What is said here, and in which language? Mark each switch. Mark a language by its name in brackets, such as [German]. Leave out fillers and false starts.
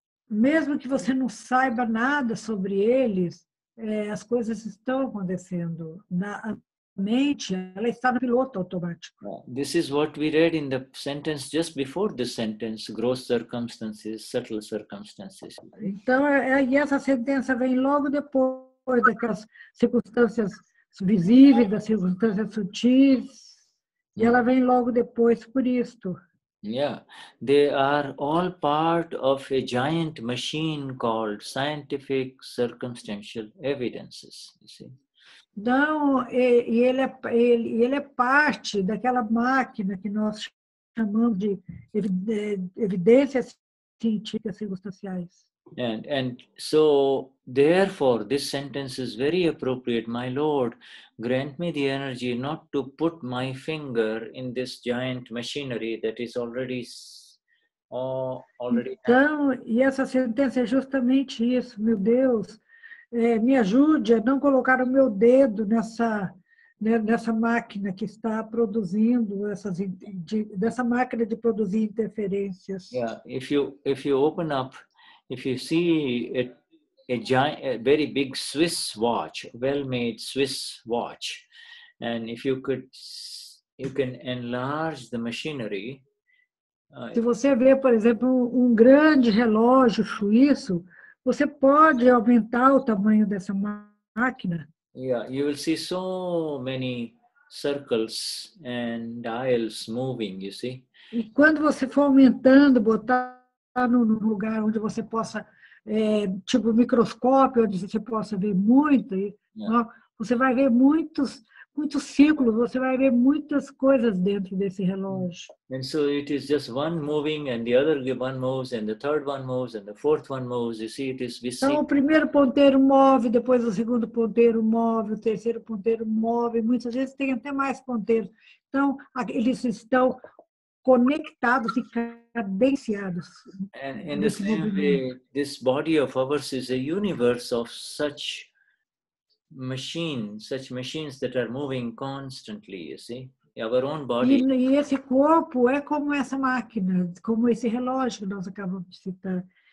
[Portuguese] Mesmo que você não saiba nada sobre eles, as coisas estão acontecendo. A mente, ela está no piloto automático. [English] This is what we read in the sentence just before this sentence, gross circumstances, subtle circumstances. [Portuguese] Então, e essa sentença vem logo depois daquelas circunstâncias visíveis, das circunstâncias sutis, e ela vem logo depois por isto. [English] Yeah, they are all part of a giant machine called scientific circumstantial evidences, you see. [Portuguese] Então, ele é parte daquela máquina que nós chamamos de evidências científicas circunstanciais. [English] And so, therefore, this sentence is very appropriate. My Lord, grant me the energy not to put my finger in this giant machinery that is already. [Portuguese] Então, e essa sentença é justamente isso, meu Deus, me ajude a não colocar o meu dedo nessa máquina que está produzindo dessa máquina de produzir interferências. [English] Yeah, if you open up. If you see a very big Swiss watch, well-made Swiss watch, and if you can enlarge the machinery. [Portuguese] Se você vê, por exemplo, grande relógio suíço, você pode aumentar o tamanho dessa máquina. [English] Yeah, you will see so many circles and dials moving, you see. [Portuguese] E quando você for aumentando, botar num lugar onde você possa, tipo microscópio, onde você possa ver muito, você vai ver muitos círculos, você vai ver muitas coisas dentro desse relógio. [English] And so it is just one moving, and the other one moves, and the third one moves, and the fourth one moves. You see, [Portuguese] Então, o primeiro ponteiro move, depois o segundo ponteiro move, o terceiro ponteiro move, muitas vezes tem até mais ponteiros. Então, eles estão conectados e cadenciados. [English] And in the same way, this body of ours is a universe of such machines that are moving constantly, you see. Our own body. [Portuguese] E esse corpo é como essa máquina, como esse relógio que nós acabamos de citar.